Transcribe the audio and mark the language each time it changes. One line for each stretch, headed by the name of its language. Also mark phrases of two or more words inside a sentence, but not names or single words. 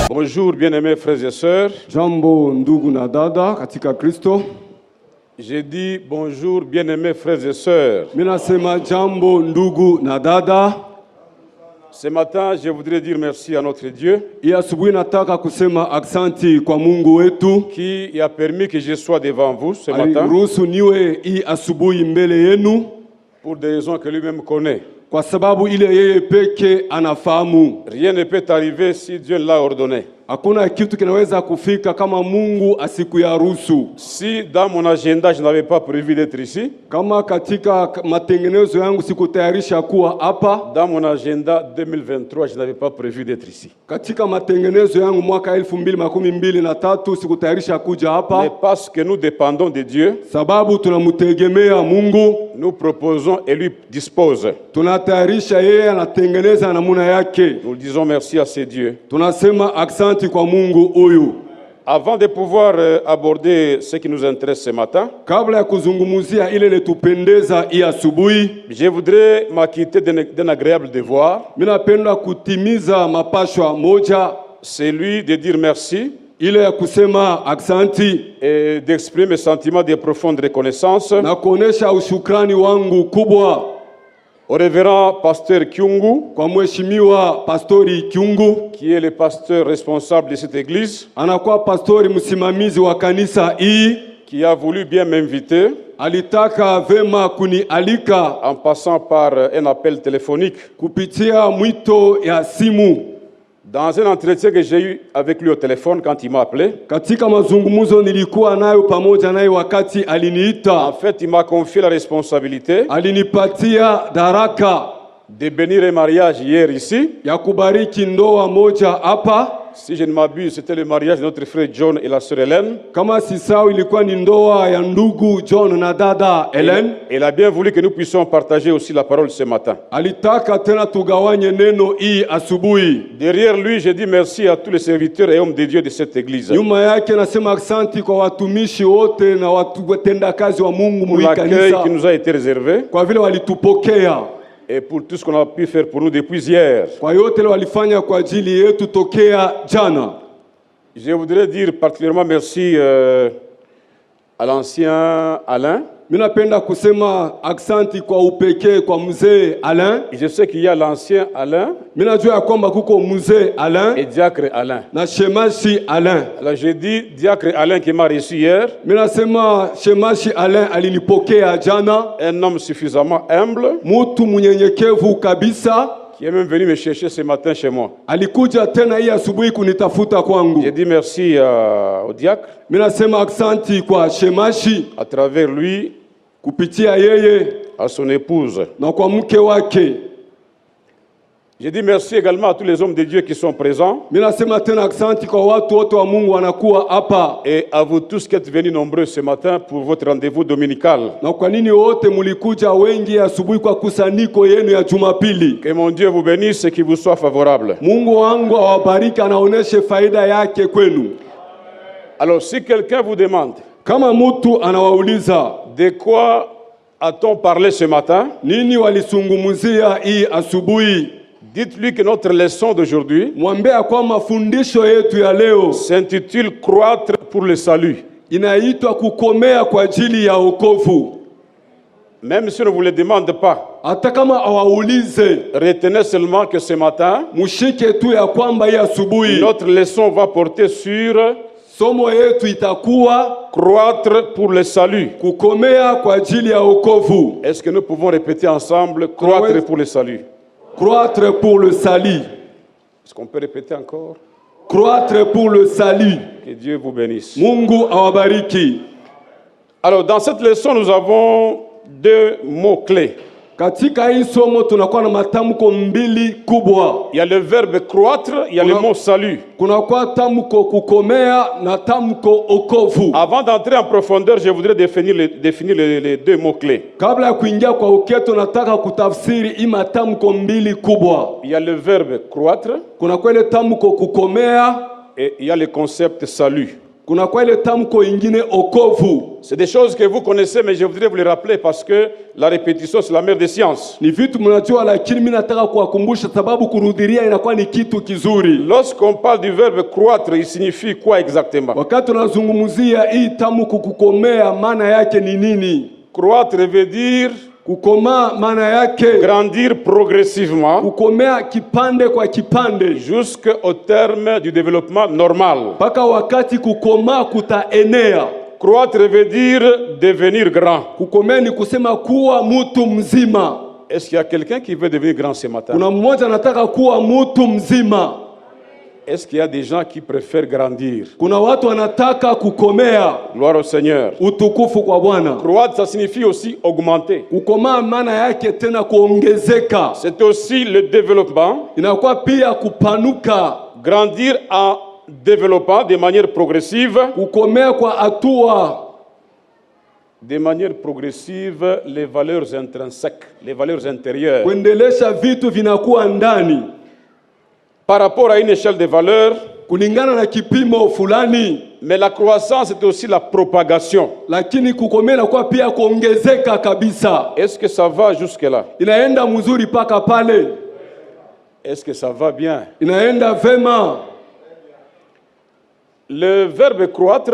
French: Bonjour bien-aimés frères et sœurs.
Swahili: Jambo ndugu na dada katika Kristo.
French: J'ai dit bonjour bien-aimés frères et sœurs.
Swahili: Minasema jambo ndugu na dada.
French: Ce matin, je voudrais dire merci à notre Dieu
Swahili: Asubuhi nataka kusema aksanti kwa Mungu wetu
French: qui a permis que je sois devant vous ce matin
Swahili: aliruhusu niwe asubuhi mbele yenu
French: pour des raisons que lui-même connaît.
Swahili: kwa sababu ile yeye peke anafahamu.
French: Rien ne peut arriver si Dieu l'a ordonné.
Swahili: Hakuna kitu kinaweza kufika kama Mungu asikuyaruhusu.
French: Si dans mon agenda je n'avais pas prévu d'être ici,
Swahili: Kama katika matengenezo yangu sikutayarisha kuwa hapa,
French: dans mon agenda 2023 je n'avais pas prévu d'être ici.
Swahili: katika matengenezo yangu mwaka 2023 sikutayarisha kuja hapa.
French: Mais parce que nous dépendons de Dieu,
Swahili: Sababu tunamtegemea Mungu,
French: nous proposons et lui dispose.
Swahili: tunatayarisha yeye anatengeneza namuna yake.
French: Nous disons merci à ce Dieu.
Swahili: Tunasema aksanti kwa Mungu huyu.
French: Avant de pouvoir aborder ce qui nous intéresse ce matin,
Swahili: Kabla ya kuzungumzia ile letupendeza asubuhi,
French: je voudrais m'acquitter d'un agréable devoir,
Swahili: minapenda kutimiza mapashwa moja,
French: celui de dire merci
Swahili: ile ya kusema aksanti
French: et d'exprimer mes sentiments de profonde reconnaissance
Swahili: na kuonesha ushukrani wangu kubwa
French: au révérend pasteur Kyungu,
Swahili: kwa mheshimiwa pastori Kyungu,
French: qui est le pasteur responsable de cette église,
Swahili: anakuwa pastori msimamizi wa kanisa hii,
French: qui a voulu bien m'inviter
Swahili: alitaka vema kunialika
French: en passant par un appel téléphonique
Swahili: kupitia mwito ya simu.
French: dans un entretien que j'ai eu avec lui au téléphone quand il m'a appelé.
Swahili: Katika mazungumzo nilikuwa nayo pamoja naye wakati aliniita,
French: En fait, il m'a confié la responsabilité
Swahili: alinipatia daraka
French: de bénir un mariage hier ici.
Swahili: ya kubariki ndoa moja hapa.
French: Si je ne m'abuse, c'était le mariage de notre frère John et la sœur Hélène.
Swahili: Kama sisao, ilikuwa ni ndoa ya ndugu John na dada Helen.
French: Il a bien voulu que nous puissions partager aussi la parole ce matin.
Swahili: Alitaka tena tugawanye neno hii asubuhi.
French: Derrière lui, je dis merci à tous les serviteurs et hommes de Dieu de cette église
Swahili: Nyuma yake nasema asante kwa watumishi wote na watendakazi wa Mungu
French: pour l'accueil
Swahili: mwikanisa
French: qui nous a été réservé
Swahili: kwa vile walitupokea,
French: et pour tout ce qu'on a pu faire pour nous depuis hier.
Swahili: kwa yote walifanya kwa ajili yetu tokea jana.
French: Je voudrais dire particulièrement merci à l'ancien Alain.
Swahili: Minapenda kusema aksanti kwa upekee kwa mzee Alain.
French: Je sais qu'il y a l'ancien Alain
Swahili: Minajua ya kwamba kuko mzee Alain
French: et diacre Alain.
Swahili: na shemashi Alain.
French: Alors j'ai dit diacre Alain qui m'a reçu hier,
Swahili: Minasema shemashi Alain alinipokea jana,
French: un homme suffisamment humble,
Swahili: mutu munyenyekevu kabisa,
French: qui est même venu me chercher ce matin chez moi.
Swahili: alikuja tena hii asubuhi kunitafuta kwangu.
French: J'ai dit merci au diacre,
Swahili: Minasema aksanti kwa shemashi,
French: à travers lui,
Swahili: kupitia yeye
French: à son épouse.
Swahili: na kwa mke wake.
French: J'ai dit merci également à tous les hommes de Dieu qui sont présents
Swahili: Minasema tena aksanti kwa watu wote wa Mungu wanakuwa hapa,
French: et à vous tous qui êtes venus nombreux ce matin pour votre rendez-vous dominical.
Swahili: na kwa nini wote mulikuja wengi asubuhi kwa kusanyiko yenu ya Jumapili.
French: Que mon Dieu vous bénisse et qu'il vous soit favorable.
Swahili: Mungu wangu awabariki, anaoneshe faida yake kwenu.
French: Alors si quelqu'un vous demande
Swahili: Kama mtu anawauliza
French: de quoi a-t-on parlé ce matin,
Swahili: nini walisungumuzia hii asubuhi,
French: dites-lui que notre leçon d'aujourd'hui
Swahili: mwambie kwa mafundisho yetu ya leo
French: s'intitule Croître pour le salut.
Swahili: inaitwa kukomea kwa ajili ya wokovu.
French: Même si on ne vous le demande pas,
Swahili: Hata kama awaulize,
French: retenez seulement que ce matin,
Swahili: mushike tu ya kwamba hii asubuhi
French: notre leçon va porter sur
Swahili: somo yetu itakuwa
French: croître pour le salut.
Swahili: kukomea kwa ajili ya wokovu.
French: Est-ce que nous pouvons répéter ensemble croître pour le salut? Croître pour le salut. Est-ce qu'on peut répéter encore? Croître pour le salut. Que Dieu vous bénisse.
Swahili: Mungu awabariki.
French: Alors dans cette leçon, nous avons deux mots clés.
Swahili: Katika hii somo tunakuwa na matamko mbili kubwa.
French: Il y a le verbe croître, il y a le mot salut.
Swahili: Kunakuwa tamko kukomea na tamko okovu.
French: Avant d'entrer en profondeur, je voudrais définir les deux mots clés.
Swahili: Kabla ya kuingia kwa uketo, nataka kutafsiri hii matamko mbili kubwa.
French: Il y a le verbe croître
Swahili: Kunakuwa ile tamko kukomea
French: et il y a le concept salut.
Swahili: Kuna kwa ile tamko ingine okovu.
French: C'est des choses que vous connaissez, mais je voudrais vous les rappeler parce que la répétition, c'est la mère des sciences.
Swahili: Ni vitu mnajua, lakini mimi nataka kuwakumbusha sababu kurudilia inakuwa ni kitu kizuri.
French: Lorsqu'on parle du verbe croître, il signifie quoi exactement?
Swahili: Wakati tunazungumzia hii tamko kukomea, maana yake ni nini?
French: Croître veut dire
Swahili: kukomaa, maana yake
French: grandir progressivement,
Swahili: kukomea kipande kwa kipande,
French: jusqu'au terme du développement normal.
Swahili: Paka wakati kukomaa kutaenea.
French: Croître veut dire devenir grand.
Swahili: Kukomea ni kusema kuwa mtu mzima.
French: Est-ce qu'il y a quelqu'un qui veut devenir grand ce matin?
Swahili: Kuna mmoja anataka kuwa mtu mzima.
French: Est-ce qu'il y a des gens qui préfèrent grandir?
Swahili: Kuna watu wanataka kukomea.
French: Gloire au Seigneur.
Swahili: Utukufu kwa Bwana.
French: Croître, ça signifie aussi augmenter.
Swahili: Kukomaa maana yake tena kuongezeka.
French: C'est aussi le développement.
Swahili: Inakuwa pia kupanuka.
French: Grandir en développant de manière progressive.
Swahili: Kukomea kwa hatua.
French: De manière progressive, les valeurs intrinsèques, les valeurs intérieures.
Swahili: Kuendelesha vitu vinakuwa ndani.
French: Par rapport à une échelle de valeurs,
Swahili: kulingana na kipimo fulani.
French: Mais la croissance c'est aussi la propagation.
Swahili: Lakini kukomea na kwa pia kuongezeka kabisa.
French: Est-ce que ça va jusque là?
Swahili: Inaenda mzuri paka pale.
French: Est-ce que ça va bien?
Swahili: Inaenda vema.
French: Le verbe croître,